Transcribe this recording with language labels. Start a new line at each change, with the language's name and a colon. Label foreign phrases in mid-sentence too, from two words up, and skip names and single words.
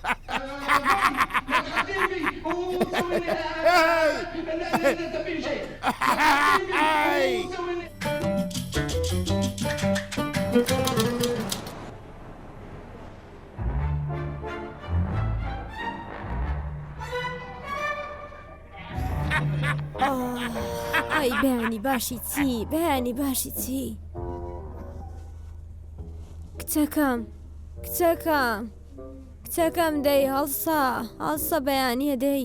Arabic: ما تخدم بي وتسوي لي انت في شيء. وتسوي لي
Central Kurdish: ئای بەیانی باشی چی بەیانی باشی چی کچەکەم کچەکەم دەی هەڵسە بەیانیە دەی